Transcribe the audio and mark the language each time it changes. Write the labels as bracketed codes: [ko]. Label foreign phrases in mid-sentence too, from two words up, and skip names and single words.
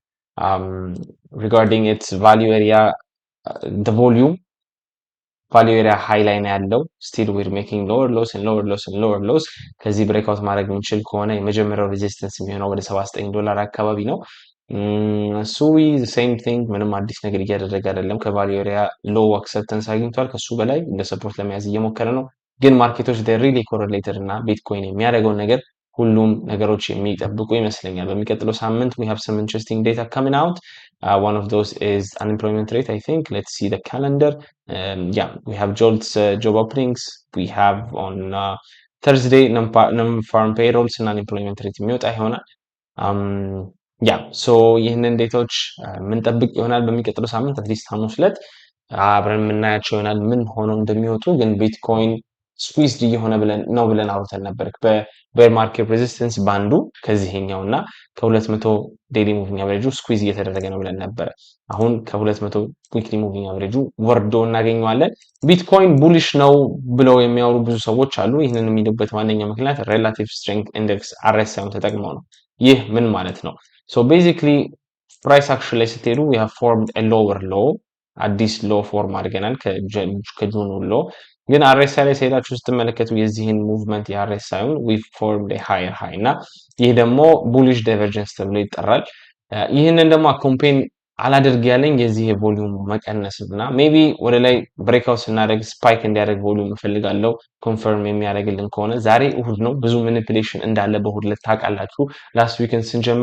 [en] regarding its value area the volume value area high [am] ላይ ነው ያለው። [en] still we're making lower lows [am] ከዚህ ብሬክአውት ማድረግ የምንችል ከሆነ የመጀመሪያው ሬዚስተንስ የሚሆነው ወደ $79 አካባቢ ነው። [en] so we same thing [am] ምንም አዲስ ነገር እያደረገ አይደለም። [en] value area low acceptance [am] አግኝቷል። ከሱ በላይ እንደ ሰፖርት ለመያዝ እየሞከረ ነው። ግን ማርኬቶች [en] really correlated [am] እና ቢትኮይን የሚያደርገውን ነገር ሁሉም ነገሮች የሚጠብቁ ይመስለኛል። በሚቀጥለው ሳምንት [en] we have some interesting data coming out. One of those is unemployment rate, I think. Let's see the calendar. Yeah, we have Jolt's job openings. We have on Thursday non-farm payrolls and unemployment rate [am] የሚወጣ ይሆናል። [en] ያ ሶ [am] ይህንን ዴታዎች የምንጠብቅ ይሆናል በሚቀጥለው ሳምንት አትሊስት ሐሙስ ዕለት አብረን የምናያቸው ይሆናል ምን ሆነው እንደሚወጡ። ግን ቢትኮይን ስኩዊዝድ እየሆነ ብለን አውርተን ነበር። [en] bear market resistance band [am] ከዚህኛው እና [en] 200 daily moving average [am] ስኩዊዝ እየተደረገ ነው ብለን ነበረ። አሁን [en] 200 weekly moving average [am] ወርዶ እናገኘዋለን። ቢትኮይን ቡሊሽ ነው ብለው የሚያወሩ ብዙ ሰዎች አሉ። ይህንን የሚሉበት ዋነኛው ምክንያት [en] relative strength index RSI [am] ተጠቅመው ነው። ይህ ምን ማለት ነው? [en] so basically price action [am] ላይ ስትሄዱ [en] we have formed a lower low [am] አዲስ [en] low form [am] አድርገናል ከጁኑ ሎ። ግን አርኤስአይ ላይ ሲሄዳችሁ ስትመለከቱ የዚህን ሙቭመንት የአርኤስአይን [en] we formed a higher high [am] እና ይህ ደግሞ [en] bullish divergence [am] ተብሎ ይጠራል። ይህንን ደግሞ አኮምፔን አላደርግ ያለኝ የዚህ የቮሊዩም መቀነስ እና ሜቢ ወደ ላይ ብሬክአውት ስናደርግ ስፓይክ እንዲያደርግ ቮሊዩም እፈልጋለሁ ኮንፈርም የሚያደርግልን ከሆነ። ዛሬ እሁድ ነው፣ ብዙ ማኒፑሌሽን እንዳለ በእሁድ ዕለት ታውቃላችሁ። [en] last week [am] ስንጀምር